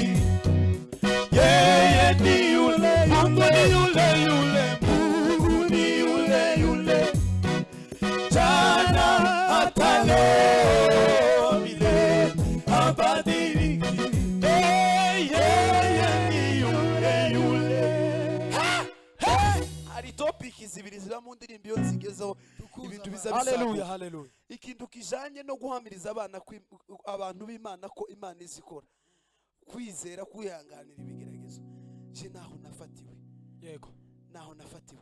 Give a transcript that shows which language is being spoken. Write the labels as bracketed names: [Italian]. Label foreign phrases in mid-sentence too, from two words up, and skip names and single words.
[Swahili] Yeye ni yule, Mungu ni yule yule, Mungu ni yule yule jana hata leo, milele habadiliki. Yeye ni yule yule. [Kinyarwanda] Hari topic zibiri ziba mu ndirimbo iyo zigezeho ibintu biza bisaba. Haleluya, haleluya. Ikintu kijanye no guhamiriza abantu b'Imana ko Imana izikora, kwizera, kwihanganira ibigeragezo. Je naho nafatiwe, yego naho nafatiwe.